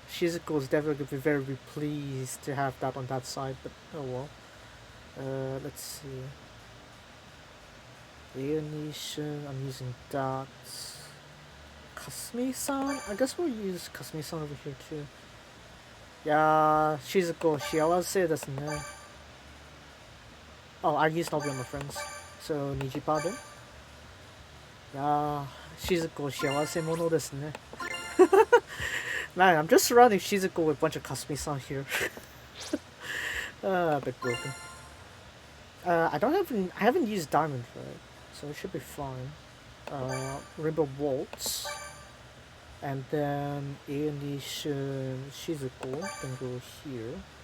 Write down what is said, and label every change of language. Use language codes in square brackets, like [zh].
[en] Shizuko is definitely gonna be very pleased to have that on that side, but oh well. Let's see. Alienation, I'm using that. Kasumi-san? I guess we'll use Kasumi-san over here too. [ja] Yeah, Shizuko,幸せですね. [en] Oh, I used all of my friends. So, Nijipa then? [ja] Ah, Shizuko, 幸せ者ですね. [en] Man, I'm just surrounding Shizuko with a bunch of Kasumi-san here. A bit broken. I haven't used diamond for it, so it should be fine. Rainbow Waltz. And then Animation Shizuko can go here.